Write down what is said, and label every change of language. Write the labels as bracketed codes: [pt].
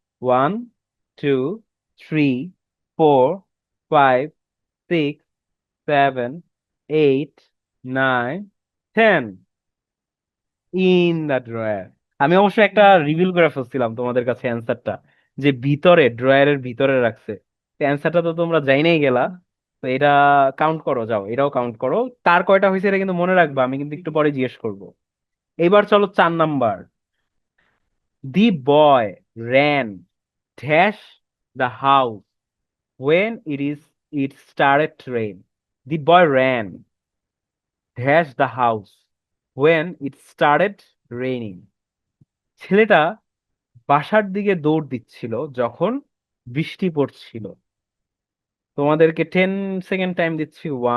[en] 1, 2, 3, 4, 5, 6, 7, 8, 9, 10। In the drawer. [bn] আমি অবশ্য একটা রিভিল করে ফেলছিলাম তোমাদের কাছে অ্যান্সারটা, যে ভিতরে ড্রয়ারের ভিতরে রাখছে। অ্যান্সারটা তো তোমরা যাই নাই গেলা। তো এটা কাউন্ট করো, যাও এটাও কাউন্ট করো। কার কয়টা হয়েছে এটা কিন্তু মনে রাখবা, আমি কিন্তু একটু পরে জিজ্ঞেস করবো। এইবার চলো 4 number. [en] The boy ran dash the house when it started to rain. The boy ran dash the house when it started raining. [bn] ছেলেটা বাসার দিকে দৌড় দিচ্ছিল যখন বৃষ্টি পড়ছিল। তোমাদেরকে 10 সেকেন্ড টাইম দিচ্ছি।